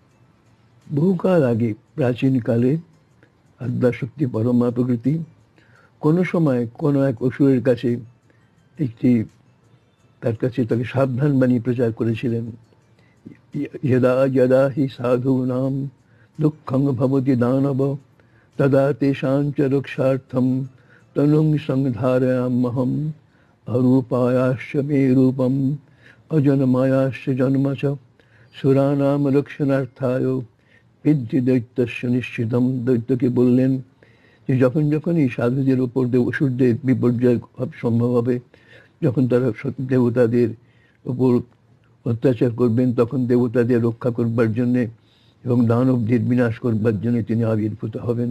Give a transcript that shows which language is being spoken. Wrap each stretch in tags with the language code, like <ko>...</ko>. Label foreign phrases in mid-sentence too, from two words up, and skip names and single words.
<bn>বহুকাল আগে প্রাচীনকালে আদ্যাশক্তি পরমা প্রকৃতি কোনো সময় কোনো এক অসুরের কাছে একটি তার কাছে তাকে সাবধান বাণী প্রচার করেছিলেন।</bn> <sa>যদা যদা হি সাধূনাম দুঃখং ভবতি দানব তদা তেষাং চ রক্ষার্থম তনুং সংধারয়াম্যহম অরূপায়াশ্চ মে রূপম অজন্মায়াশ্চ জন্ম চ সুরানাম রক্ষণার্থায় বিদ্ধি দৈত্যস্য নিশ্চিতম।</sa> <bn>দৈত্যকে বললেন যে যখন যখন এই সাধুদের উপর অসুরদের বিপর্যয় সম্ভব হবে, যখন তারা দেবতাদের উপর অত্যাচার করবেন, তখন দেবতাদের রক্ষা করবার জন্যে এবং দানবদের বিনাশ করবার জন্য তিনি আবির্ভূত হবেন।</bn>